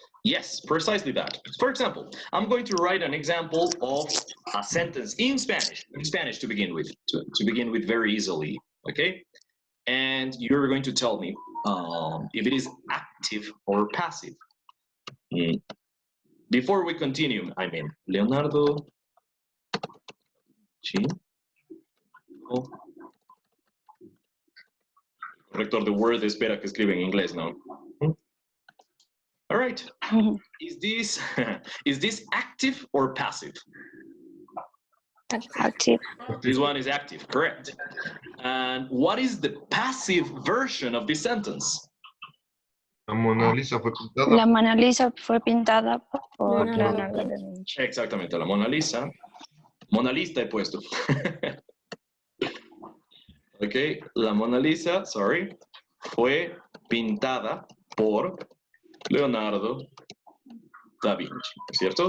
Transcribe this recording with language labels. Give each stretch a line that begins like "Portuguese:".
English: Yes, precisely that. For example, I'm going to write an example of a sentence in Spanish to begin with, to begin with very easily, okay? And you're going to tell me if it is active or passive. Before we continue, I mean,
Spanish: Leonardo, el corrector de Word espera que escribe en inglés, ¿no?
English: All right. Is this active or passive? Active. This one is active, correct. And what is the passive version of this sentence?
Spanish: La Mona Lisa fue pintada. La Mona Lisa fue pintada por Leonardo Leonardo da Vinci. Exactamente, la Mona Lisa. Mona Lisa he puesto. Ok, la Mona Lisa,
English: sorry,
Spanish: fue pintada por Leonardo da Vinci, ¿cierto?